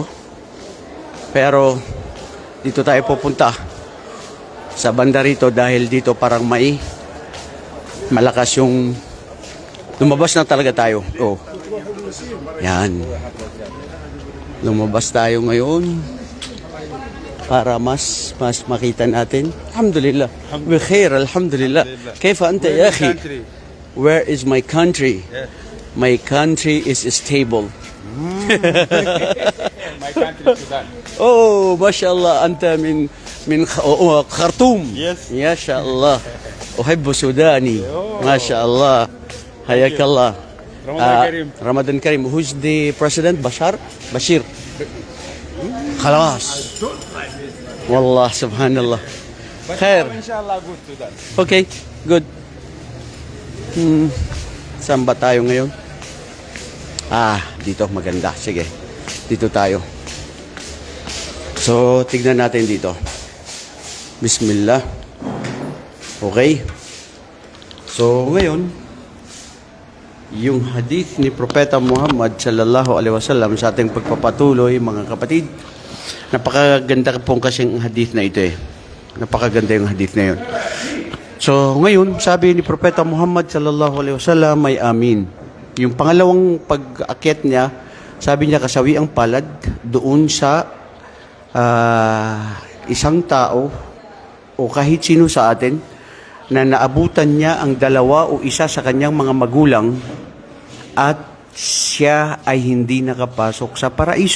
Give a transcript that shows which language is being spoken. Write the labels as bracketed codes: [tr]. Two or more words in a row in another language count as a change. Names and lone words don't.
[tl] Pero dito tayo pupunta sa banda rito dahil dito parang malakas yung lumabas na talaga tayo. Oh. Yan. Lumabas tayo ngayon para mas makita natin. [ar] Alhamdulillah. بخير، الحمد لله. كيف أنت يا أخي? [en] Where is my country? My country is stable. My country Sudan. [ar] Oh, mashallah, أنت من الخرطوم. [en] Yes. [ar] يا الله. أحب السودان. ما شاء الله. Hayakallah. رمضان كريم. رمضان كريم. [en] Who's the president? Bashir. [ar] خلاص. والله، سبحان الله. Khair. [en] Inshallah good Sudan. Okay, good. [tl] Saan ba tayo ngayon? Dito maganda. Sige, dito tayo. So, tignan natin dito. Bismillah. Okay. So, ngayon, yung hadith ni Propeta Muhammad [ar] صلى الله عليه وسلم [tl] sa ating pagpapatuloy, mga kapatid. Napakaganda pong kasing hadith na ito eh. Napakaganda yung hadith na yun. So, ngayon, sabi ni Propeta Muhammad [ar] صلى الله عليه وسلم, [tl] may amin. Yung pangalawang pag-akyat niya, sabi niya kasawi ang palad doon sa isang tao o kahit sino sa atin na naabutan niya ang dalawa o isa sa kanyang mga magulang at siya ay hindi nakapasok sa paraiso.